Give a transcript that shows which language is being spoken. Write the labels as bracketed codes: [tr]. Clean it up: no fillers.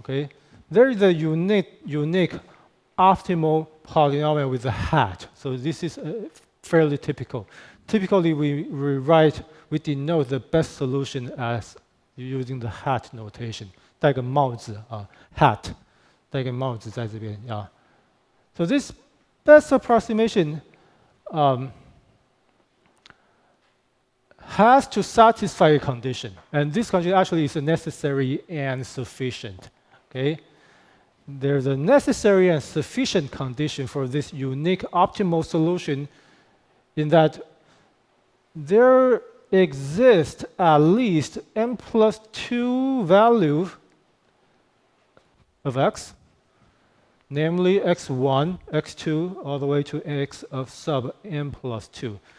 [en] Okay, there is a unique optimal polynomial with a hat. So this is fairly typical. Typically, we denote the best solution as using the hat notation. [zh] 戴个帽子啊 hat 戴个帽子在这边 yeah. [en] So this best approximation has to satisfy a condition, and this condition actually is necessary and sufficient. Okay, there's a necessary and sufficient condition for this unique optimal solution, in that there exists at least n plus 2 value of x, namely x1, x2, all the way to x of sub n plus 2.